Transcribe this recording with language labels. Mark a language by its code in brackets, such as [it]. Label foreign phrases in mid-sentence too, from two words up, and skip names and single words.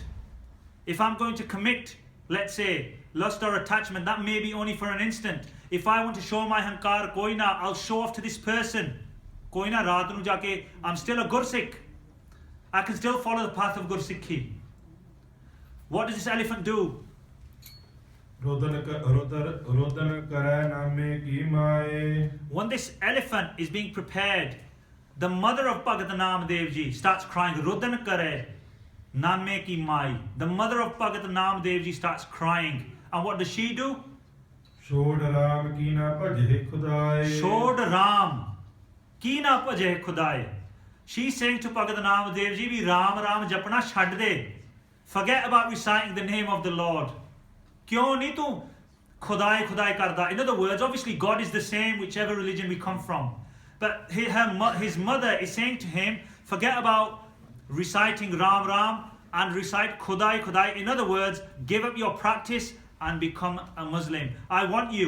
[en] If I'm going to commit, let's say, lust or attachment, that may be only for an instant. If I want to show my Hankar, [pa] ਕੋਈ ਨਾ, [en] I'll show off to this person. [pa] ਕੋਈ ਨਾ, ਰਾਤ ਨੂੰ ਜਾ ਕੇ, [en] I'm still a Gursikh. I can still follow the path of Gursikhi. What does this elephant do? [pa] ਰੋਦਨ ਕਰੈ ਨਾਮੇ ਕੀ ਮਾਏ [en] When this elephant is being prepared, the mother of Bhagat Namadev Ji starts crying, [pa] ਰੋਦਨ ਕਰੈ ਨਾਮੇ ਕੀ ਮਾਏ. [en] The mother of Bhagat Namadev Ji starts crying. And what does she do? [pa] ਛੋੜ ਰਾਮ ਕੀ ਨਾ ਭਜੇ ਖੁਦਾਏ ਛੋੜ ਰਾਮ ਕੀ ਨਾ ਭਜੇ ਖੁਦਾਏ. [en] She's saying to Bhagat Namadev Ji, [pa] "ਭਈ ਰਾਮ ਜਪਣਾ ਛੱਡ ਦੇ. [en] Forget about reciting the name of the Lord. [pa] ਕਿਉਂ ਨਹੀਂ ਤੂੰ ਖੁਦਾਈ ਕਰਦਾ?" [en] In other words, obviously God is the same whichever religion we come from. But his mother is saying to him, forget about reciting Ram and recite khudai. In other words, give up your practice and become a Muslim. I want you.